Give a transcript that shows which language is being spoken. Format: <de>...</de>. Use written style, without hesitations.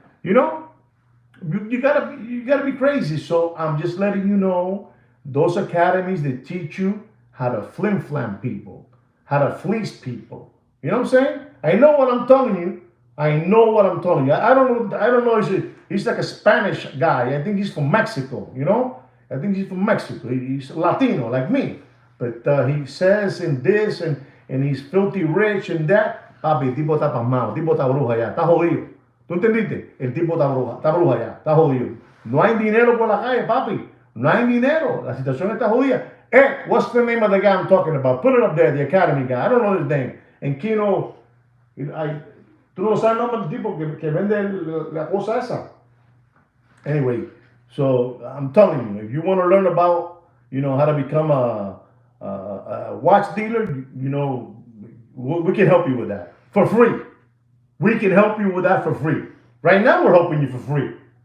<en>You know, you gotta be crazy. So I'm just letting you know, those academies that teach you how to flim-flam people, how to fleece people. You know what I'm saying? I know what I'm telling you. I know what I'm telling you. I don't know. He's like a Spanish guy. I think he's from Mexico, you know? I think he's from Mexico. He's Latino, like me. But he says in this, and he's filthy rich and that.</en> <es>Papi, el tipo está pasmado. El tipo está bruja ya. Está jodido. ¿Tú entendiste? El tipo está bruja ya. Está jodido. No hay dinero por la calle, papi. No hay dinero. La situación está jodida.</es> <en>Hey, what's the name of the guy I'm talking about? Put it up there, the academy guy. I don't know his name.</en> <es>En Kino, tú no sabes el nombre del tipo que vende la cosa esa.</es> <en>Anyway, so I'm telling you, if you want to learn about, you know, how to become a watch dealer, you know, we can help you with that for free. We can help you with that for free. Right now, we're helping you for free.</en>